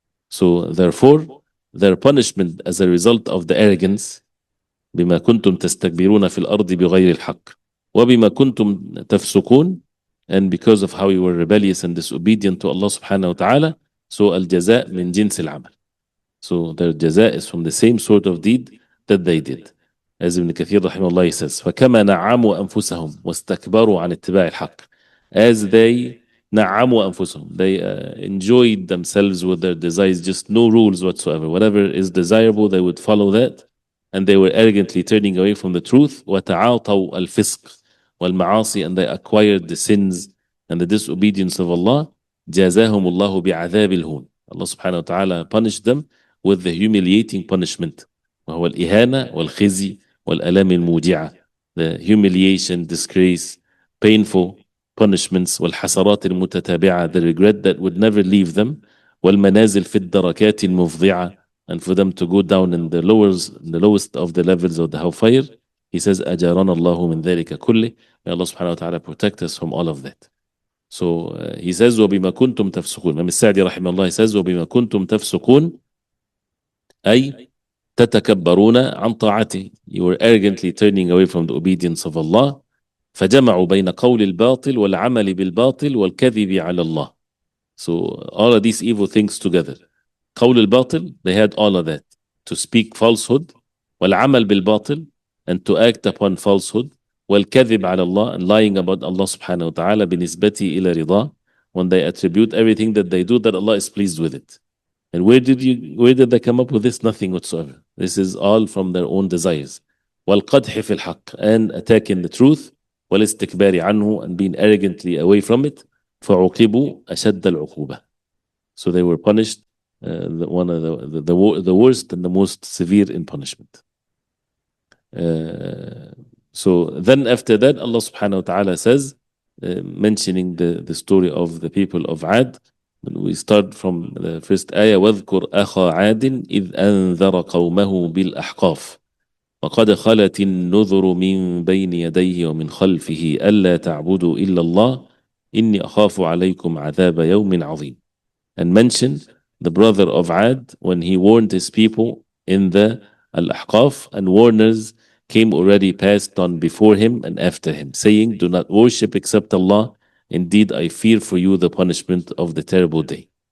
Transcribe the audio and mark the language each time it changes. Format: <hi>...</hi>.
<en>So therefore, their punishment as a result of the arrogance,</en> <ar>بما كنتم تستكبرون في الأرض بغير الحق وبما كنتم تفسقون,</ar> <en>and because of how you were rebellious and disobedient to Allah subhanahu wa ta'ala, so</en> <ar>الجزاء من جنس العمل.</ar> <en>So their jaza is from the same sort of deed that they did. As Ibn Kathir rahimahullah says,</en> <ar>فَكَمَا نَعَّمُوا أَنفُسَهُمْ وَاسْتَكْبَرُوا عَنِ اتِّبَاعِ الْحَقِّ.</ar> <en>As they</en> <ar>نَعَّمُوا أَنفُسَهُم,</ar> <en>they enjoyed themselves with their desires, just no rules whatsoever. Whatever is desirable, they would follow that. And they were arrogantly turning away from the truth.</en> <ar>وَتَعَاطَوْا الْفِسْقِ وَالْمَعَاصِي,</ar> <en>and they acquired the sins and the disobedience of Allah.</en> <ar>جَازَاهُمُ اللَّهُ بِعَذَابِ الْهُونِ.</ar> <en>Allah subhanahu wa ta'ala punished them with the humiliating punishment.</en> <ar>وهو الإهانة والخزي والألام الموجعة.</ar> <en>The humiliation, disgrace, painful punishments,</en> <ar>والحسرات المتتابعة,</ar> <en>the regret that would never leave them,</en> <ar>والمنازل في الدركات المفضعة,</ar> <en>and for them to go down in the lowest of the levels of the hellfire. He says</en> <ar>أجارنا الله من ذلك كله.</ar> <en>May Allah subhanahu wa ta'ala protect us from all of that. So he says</en> <ar>وبما كنتم تفسقون. Imam السعدي رحمه الله says وبما كنتم تفسقون أي تتكبرون عن طاعته.</ar> <en>You were arrogantly turning away from the obedience of Allah.</en> <ar>فجمعوا بين قول الباطل والعمل بالباطل والكذب على الله.</ar> <en>So all of these evil things together.</en> <ar>قول الباطل,</ar> <en>they had all of that. To speak falsehood.</en> <ar>والعمل بالباطل,</ar> <en>and to act upon falsehood.</en> <ar>والكذب على الله,</ar> <en>and lying about Allah subhanahu wa ta'ala</en> <ar>بنسبته إلى رضاه,</ar> <en>when they attribute everything that they do that Allah is pleased with it. And where did they come up with this? Nothing whatsoever. This is all from their own desires.</en> <ar>والقدح في الحق,</ar> <en>and attacking the truth.</en> <ar>والاستكبار عنه,</ar> <en>and being arrogantly away from it.</en> <ar>فعوقبوا أشد العقوبة.</ar> <en>So they were punished, one of the worst and the most severe in punishment. So then after that, Allah subhanahu wa ta'ala says, mentioning the story of the people of Ad. We start from the first ayah,</en> <ar>وَاذْكُرْ أَخَا عَادٍ إِذْ أَنذَرَ قَوْمَهُ بِالْأَحْقَافِ وَقَدْ خَلَتِ النُّذُرُ مِنْ بَيْنِ يَدَيْهِ وَمِنْ خَلْفِهِ أَلَّا تَعْبُدُوا إِلَّا اللَّهِ إِنِّي أَخَافُ عَلَيْكُمْ عَذَابَ يَوْمٍ عَظِيمٍ.</ar> <en>And mentioned the brother of Ad when he warned his people in the Al-Ahqaf, and warners came already passed on before him and after him, saying, do not worship except Allah. Indeed, I fear for you the punishment of the terrible day.</en>